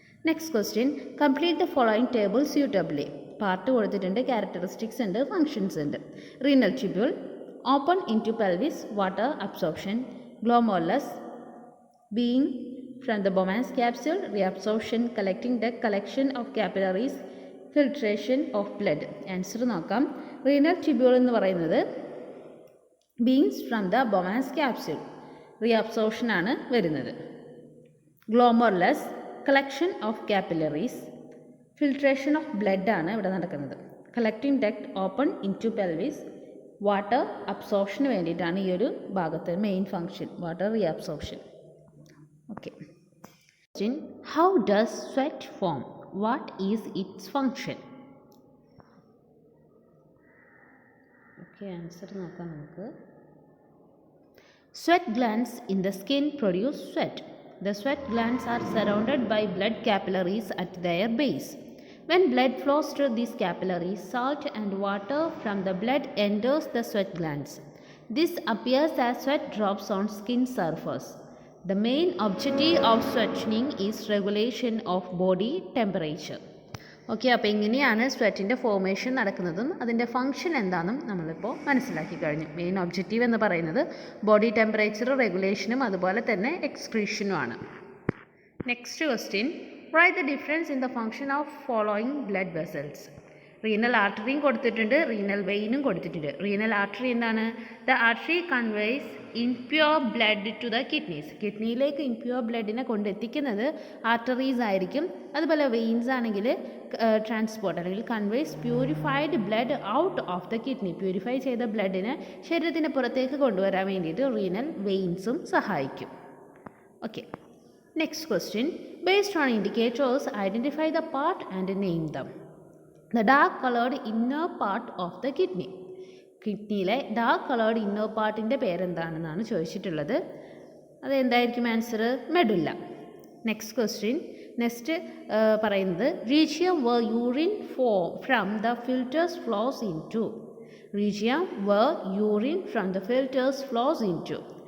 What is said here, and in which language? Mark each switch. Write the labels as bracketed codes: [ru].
[en] Next question, complete the following table suitably. [ml] Part കൊടുത്തിട്ടുണ്ട്, characteristics ഉണ്ട്, functions ഉണ്ട്. [en] Renal tubule, open into pelvis, water absorption. Glomerulus being from the Bowman's capsule, reabsorption, collecting duct, collection of capillaries, filtration of blood. [ml] Answer നോക്കാം. [en] renal tubule [ml] എന്ന് പറയുന്നത് [en] beings from the Bowman's capsule, reabsorption [ml] ആണ് വരുന്നത്. [en] glomerulus collection of capillaries, filtration of blood [ml] ആണ് ഇവിടെ നടക്കുന്നത്. [en] collecting duct open into pelvis, [ml] water അബ്സോർപ്ഷന് വേണ്ടിയിട്ടാണ് ഈ ഒരു ഭാഗത്ത് main function, water reabsorption. [en] Okay. Question, how does sweat form? What is its function? Okay, answer [ml] നോക്കാം നമുക്ക്. [en] Sweat glands in the skin produce sweat. The sweat glands are surrounded by blood capillaries at their base. When blood flows through these capillaries, salt and water from the blood enters the sweat glands. This appears as sweat drops on skin surface. The main objective of sweating is regulation of body temperature. [ml] Okay, അപ്പോൾ ഇങ്ങനെയാണ് സ്വെറ്റിൻ്റെ formation നടക്കുന്നതും അതിൻ്റെ function എന്താണെന്നും നമ്മളിപ്പോൾ മനസ്സിലാക്കി കഴിഞ്ഞു. Main objective എന്ന് പറയുന്നത് ബോഡി ടെമ്പറേച്ചർ റെഗുലേഷനും അതുപോലെ തന്നെ എക്സ്ക്രീഷനുമാണ്. [en] Next question, write the difference in the function of following blood vessels. [ml] Renal ആർട്ടറിയും കൊടുത്തിട്ടുണ്ട്, റീനൽ വെയിനും കൊടുത്തിട്ടുണ്ട്. റീനൽ ആർട്ടറി എന്താണ്? [en] The artery conveys impure blood to the kidneys. [ml] കിഡ്നിയിലേക്ക് ഇൻപ്യൂർ ബ്ലഡിനെ കൊണ്ടെത്തിക്കുന്നത് arteries ആയിരിക്കും. അതുപോലെ വെയിൻസ് ആണെങ്കിൽ [en] transport [ml] അല്ലെങ്കിൽ [en] Conveys purified blood out of the kidney. [ml] Purify ചെയ്ത ബ്ലഡിനെ ശരീരത്തിന് പുറത്തേക്ക് കൊണ്ടുവരാൻ വേണ്ടിയിട്ട് റീനൽ വെയിൻസും സഹായിക്കും. [en] Okay, next question, based on indicators identify the part and name them. The dark colored inner part of the kidney. [ml] കിഡ്നിയിലെ dark coloured inner പാർട്ടിൻ്റെ പേരെന്താണെന്നാണ് ചോദിച്ചിട്ടുള്ളത്. അതെന്തായിരിക്കും answer? Medulla. [en] next question, [ml] next പറയുന്നത് [en] Region where urine from the filters flows into. Region where urine from the filters flows into.